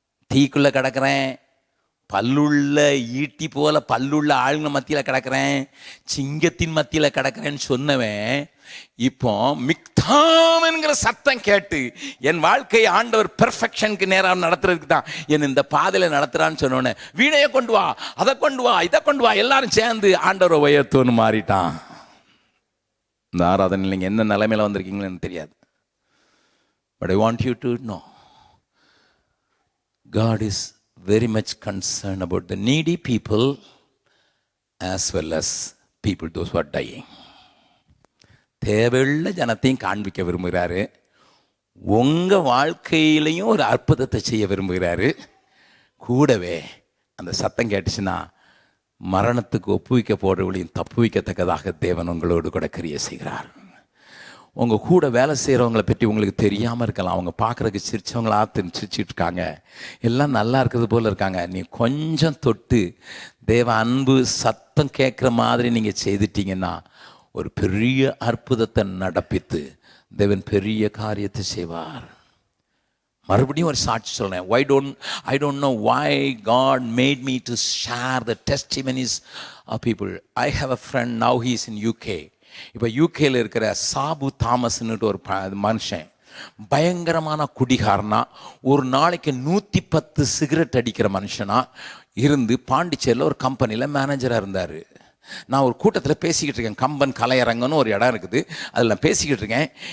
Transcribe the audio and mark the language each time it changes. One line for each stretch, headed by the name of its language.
Tamil: தீக்குள்ள கிடக்கிறேன், பல்லுள்ள ஈட்டி போல பல்லுள்ள ஆளுங்க மத்தியில் கிடக்கிறேன், சிங்கத்தின் மத்தியில் கிடக்கிறேன்னு சொன்னவன் இப்போ மிக்தாம் என்கிற சத்தம் கேட்டு என் வாழ்க்கை ஆண்டவர் பெர்ஃபெக்ஷனுக்கு நேராக நடத்துறதுக்கு தான் என் இந்த பாதையில் நடத்துறான்னு சொன்னோன்னே, வீணையை கொண்டு வா, அதை கொண்டு வா, இதை கொண்டு வா, எல்லாரும் சேர்ந்து ஆண்டவரை உயர்த்தோன்னு மாறிட்டான். இந்த ஆராதனை நீங்கள் என்ன நிலைமையில் வந்திருக்கீங்களன்னு தெரியாது.
English: But I want you to know, God is very much concerned about the needy people as well as people those who are dying.
Tamil: தேவையுள்ள ஜனத்தையும் காண்பிக்க விரும்புகிறாரு, உங்கள் வாழ்க்கையிலையும் ஒரு அற்புதத்தை செய்ய விரும்புகிறாரு. கூடவே அந்த சத்தம் கேட்டுச்சுன்னா மரணத்துக்கு ஒப்புவிக்க போடுறவளையும் தப்பு வைக்கத்தக்கதாக தேவன் உங்களோடு கூட கிரியை செய்கிறார். உங்கள் கூட வேலை செய்கிறவங்கள பற்றி உங்களுக்கு தெரியாமல் இருக்கலாம். அவங்க பார்க்குறதுக்கு சிரிச்சவங்களா சிரிச்சிட்டு இருக்காங்க, எல்லாம் நல்லா இருக்கிறது போல் இருக்காங்க. நீ கொஞ்சம் தொட்டு தேவ அன்பு சத்தம் கேட்குற மாதிரி நீங்கள் செய்துட்டீங்கன்னா ஒரு பெரிய அற்புதத்தை நடப்பித்து தேவன் பெரிய காரியத்தை செய்வார். மறுபடியும் ஒரு சாட்சி சொல்றேன்.
English: I don't know why God made me to share the testimonies of people. I have a friend, now he is in UK.
Tamil: இப்போ யூகேல இருக்கிற சாபு தாமஸ்ன்னுட்டு ஒரு மனுஷன், பயங்கரமான குடிகாரனா, ஒரு நாளைக்கு 110 சிகரெட் அடிக்கிற மனுஷனா இருந்து பாண்டிச்சேரியில் ஒரு கம்பெனியில் மேனேஜராக இருந்தார். நான் ஒரு கூட்டத்தில் பேசிக்கிட்டு இருக்கேன், கம்பன் கலையரங்கன்னு ஒரு இடம் இருக்குது, அதில் நான் பேசிக்கிட்டு இருக்கேன்.